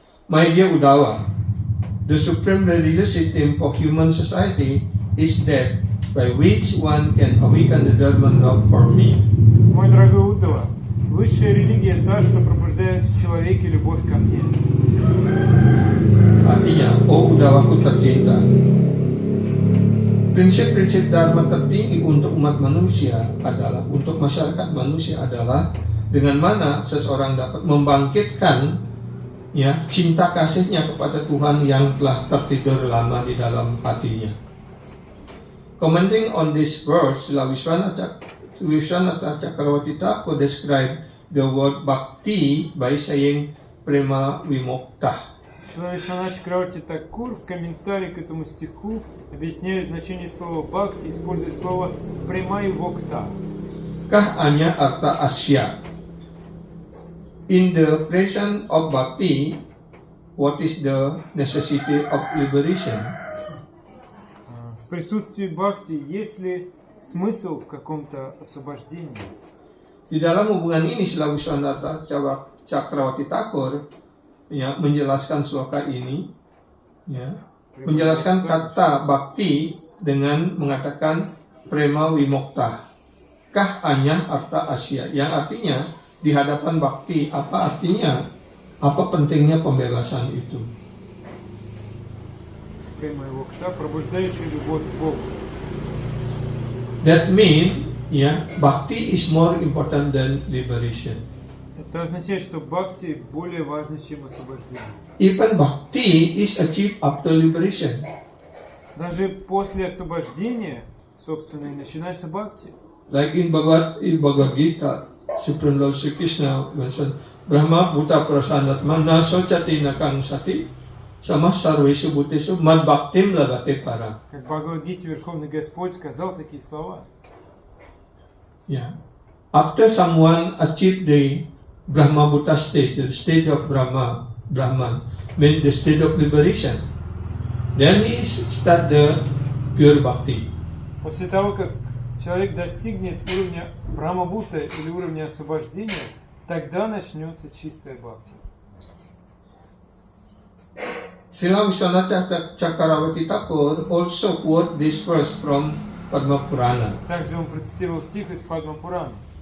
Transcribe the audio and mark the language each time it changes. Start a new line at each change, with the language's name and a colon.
English: My dear Uddhava, the supreme religious system of human society is that by which one can awaken the Dharma love for me.
Russian: Мой дорогой Уддава, высшая религия та, что пробуждает в человеке любовь ко мне.
Indonesian: Artinya, oh Uddhavaku tercinta, prinsip-prinsip Dharma tertinggi untuk umat manusia adalah, untuk masyarakat manusia adalah dengan mana seseorang dapat membangkitkan cinta kasihnya kepada Tuhan yang telah tertidur lama di dalam hatinya.
English: Commenting on this verse, Srila Vishwanatha Chakravarti Thakur described the word bhakti by saying prema vimokta.
Russian: Шрила Вишванатха Чакраварти Тхакур в комментарии к этому стиху объясняет значение слова бхакти, используя слово према и вокта.
Sanskrit: Kah anya arta asya.
English: In the presence of bhakti, what is the necessity of liberation?
Russian: В присутствии бхакти есть ли смысл в каком-то освобождении?
Indonesian: Di dalam hubungan ini, Srila Vishwanatha Chakravarti Thakur menjelaskan sloka ini, menjelaskan kata bhakti dengan mengatakan prema vimokta.
Sanskrit: Kah anya arta asya,
Indonesian: yang artinya di hadapan bhakti, apa artinya, apa pentingnya pembebasan itu.
Russian: Према и вокта, пробуждающая любовь к Богу.
English: That means, bhakti is more important than liberation.
Russian: Это означает, что бхакти более важно, чем освобождение.
English: Even bhakti is achieved after liberation.
Russian: Даже после освобождения, собственно, и начинается бхакти.
English: Like in Bhagavad Gita, Supreme Lord Sri Krishna mentioned,
Sanskrit: Brahma Bhuta Prasanatma Naso Chati Nakang Sati Sama Sarvesu Bhutesu Mad Bhaktim Lagate Para.
Russian: Как в Бхагавад-гите Верховный Господь сказал такие слова.
English: After someone achieved the Brahma Bhuta stage, the stage of Brahman, means the stage of liberation, then he start the pure bhakti.
Russian: После того, как человек достигнет уровня Брахма-бхута или уровня освобождения, тогда начнется чистая бхакти.
English: Srila Vishwanath Chakravarti Thakur also quote this verse from Padma Purana.
Russian: Также он процитировал стих из Падма Пураны.